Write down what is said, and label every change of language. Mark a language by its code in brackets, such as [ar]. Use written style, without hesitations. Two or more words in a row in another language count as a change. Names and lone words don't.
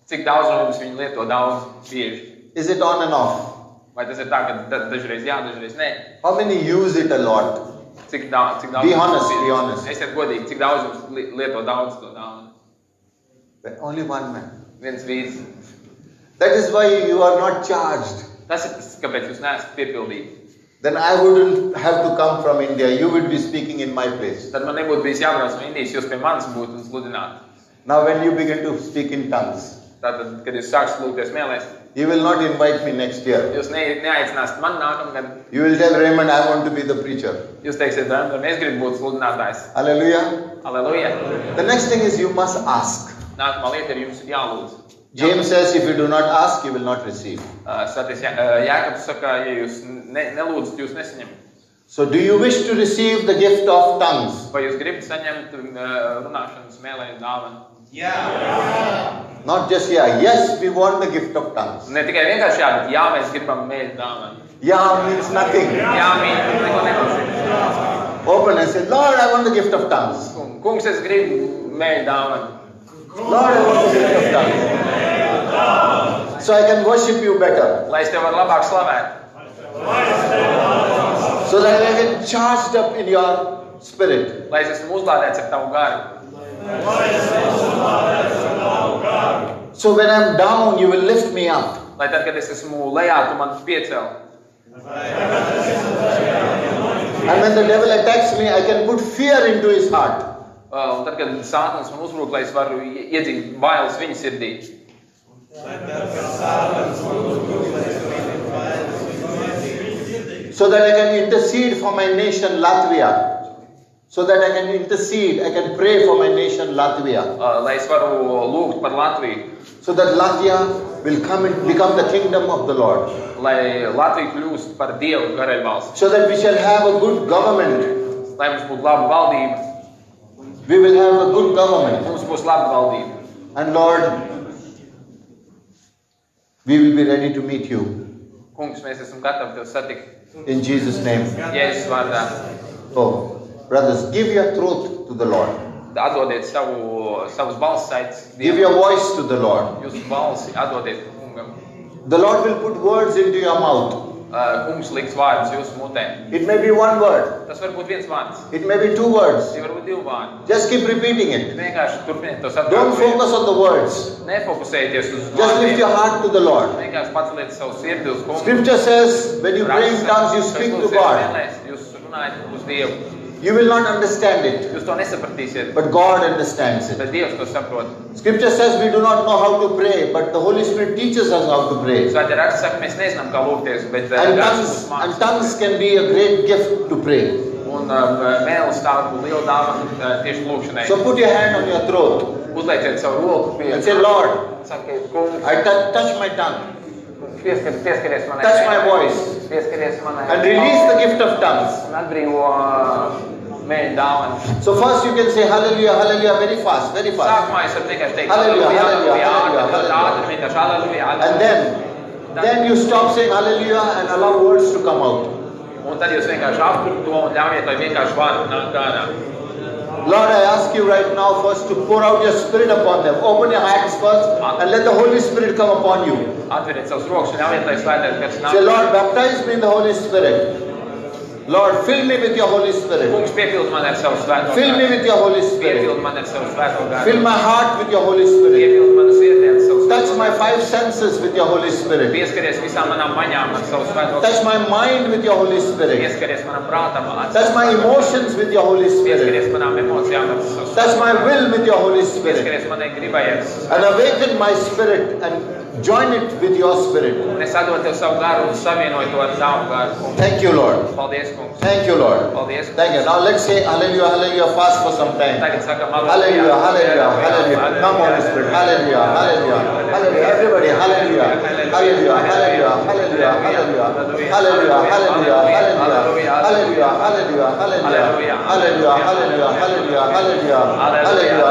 [lv] Cik daudz no mums viņu lieto daudz bieži? [en] Is it on and off? [lv] Vai tas ir tā, ka dažreiz jā, dažreiz nē? [en] How many use it a lot? [lv] Cik daudz [en] Be honest, be honest. [lv] Esiet godīgi, cik daudz jums lieto daudz to dāvanu? [en] Only one man. [lv] Viens vīrs. [en] That is why you are not charged. [lv] Tas ir tas, kāpēc jūs neesat piepildīti. [en] Then I wouldn't have to come from India. You would be speaking in my place. [lv] Tad man nebūtu bijis jābrauc no Indijas, jūs pie manis būtu un sludinātu. [en] Now when you begin to speak in tongues, [lv] Tātad, kad jūs sāksiet lūgties mēlēs, [en] you will not invite me next year. [lv] jūs neaicināsiet mani nākamgad. [en] You will tell Raymond, I want to be the preacher. [lv] Jūs teiksiet, Raymond, es gribu būt sludinātājs. [en] Hallelujah. [lv] Aleluja. [en] The next thing is you must ask. [lv] Nākamā lieta ir jums ir jālūdz. [en] James says, if you do not ask, you will not receive. [lv] Svētais Jākabs saka, ja jūs nelūdzat, jūs nesaņemat. [en] So do you wish to receive the gift of tongues? [lv] Vai jūs gribat saņemt runāšanas mēlēju dāvanu? [en] Not just yeah. Yes, we want the gift of tongues. [lv] Ne tikai vienkārši jā, bet jā, mēs gribam mēļu dāvanu. [en] Yeah means nothing. [lv] Jā, neko nenozīmē. [en] Open and say, Lord, I want the gift of tongues. [lv] Kungs, es gribu mēļu dāvanu. [en] Lord, I want the gift of tongues. So I can worship you better. [lv] Lai es tev varu labāk slavēt. [en] So that I get charged up in your spirit. [lv] Lai es esmu uzlādēts ar tavu garu. [en] So when I'm down, you will lift me up. [lv] Lai tad, kad es esmu lejā, tu man piecel. [en] And when the devil attacks me, I can put fear into his heart. [lv] Un tad, kad Sātans man uzbrūk, lai es varu iedzīt bailes viņa sirdī. [en] So that I can intercede for my nation Latvia. So that I can intercede, I can pray for my nation Latvia. [lv] Lai es varu lūgt par Latviju. [en] So that Latvia will come and become the kingdom of the Lord. [lv] Lai Latvija kļūst par Dievu karaļvalsti. [en] So that we shall have a good government. [lv] Lai mums būtu laba valdība. [en] We will have a good government. [lv] Mums būs laba valdība. [en] And Lord, we will be ready to meet you. [lv] Kungs, mēs esam gatavi tev satikt. [en] In Jesus' name. [lv] Jēzus vārdā. [en] Oh, brothers, give your truth to the Lord. [lv] Atdodiet savus balss saites. [en] Give your voice to the Lord. [lv] Jūsu balsi atdodiet kungam. [en] The Lord will put words into your mouth. [lv] Kungs liks vārdus jūsu mutē. [en] It may be one word. [lv] Tas var būt viens vārds. [en] It may be two words. [lv] Tie var būt divi vārdi. [en] Just keep repeating it. [lv] Vienkārši turpiniet to [en] Don't [lv] saprāt. [en] focus on the words. [lv] Nefokusējieties uz [en] Just lift your [lv] vārdiem. [en] heart to the Lord. [lv] Vienkārši paceliet savu sirdi uz kungu. [en] Scripture says, when you pray in tongues, you speak to God. [lv] Jūs runājat uz Dievu. [en] You will not understand it, [lv] Jūs to nesapratīsiet, [en] but God understands it. [lv] bet Dievs to saprot. [en] Scripture says we do not know how to pray, but the Holy Spirit teaches us how to pray. [lv] Svētie raksti saka, mēs nezinām, kā lūgties, bet [en] And tongues can be a great gift to pray. [lv] Un mēlis tā būtu liela dāvana tieši lūgšanai. [en] So put your hand on your throat [lv] Uzlieciet savu roku pie. [en] and say, Lord, [lv] Sakiet, kungs, [en] I touch my tongue, [lv] pieskaries manai. [en] touch my voice, [lv] Pieskaries manai. [en] and release the gift of tongues. [lv] Un atbrīvo mēļu dāvanu. [en] So first you can say hallelujah, hallelujah very fast, very fast. [lv] Sākumā es varu vienkārši teikt Halleluja, halleluja, halleluja, ātri, ātri, vienkārši halleluja, [en] And then you stop saying hallelujah and allow words to come out. [lv] Un tad jūs vienkārši apturat to un ļaujiet, lai vienkārši vārdi nāk ārā. [en] Lord, I ask you right now first to pour out your spirit upon them. Open your hands first and let the Holy Spirit come upon you. [lv] Atveriet savus rokas un ļaujiet, lai svētais gars nāk. [en] Say, Lord, baptize me in the Holy Spirit. Lord, fill me with your Holy Spirit. [lv] Kungs, piepild man ar savu svēto [en] Fill me [lv] garu. [en] with your Holy Spirit. [lv] Piepild man ar savu svēto garu. [en] Fill my heart with your Holy Spirit. [lv] Piepild manu sirdi ar savu [en] Touch [lv] svēto [en] my [lv] garu. [en] 5 senses with your Holy Spirit. [lv] Pieskaries visām manām maņām ar savu svēto garu. [en] Touch my mind with your Holy Spirit. [lv] Pieskaries manam prātam ar [en] Touch my emotions with your Holy Spirit. [lv] Pieskaries manām emocijām ar savu [en] Touch my will with your Holy Spirit. [lv] Pieskaries manai gribai ar savu [en] And awaken my spirit and join it with your spirit. [lv] Un es atdodu tev savu garu un savienoju to ar tavu garu. [en] Thank you, Lord. [lv] Paldies, kungs. [en] Thank you, Lord. [lv] Paldies. [en] Thank you. Now let's say hallelujah, hallelujah fast for some time. [lv] Tagad sakam [en] Hallelujah, hallelujah, hallelujah. Come on, Spirit. Hallelujah, hallelujah, hallelujah. Everybody, hallelujah, hallelujah, hallelujah, hallelujah, hallelujah, hallelujah, hallelujah, hallelujah, hallelujah, hallelujah, hallelujah, hallelujah, hallelujah, hallelujah.